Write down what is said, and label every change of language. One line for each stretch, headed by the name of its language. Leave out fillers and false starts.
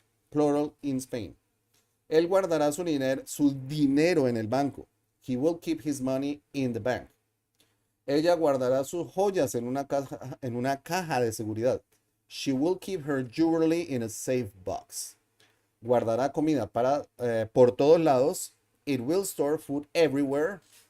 English: Plural, in Spain.
Spanish: Él guardará su dinero en el banco.
English: He will keep his money in the bank.
Spanish: Ella guardará sus joyas en una caja de seguridad.
English: She will keep her jewelry in a safe box.
Spanish: Guardará comida por todos lados.
English: It will store food everywhere.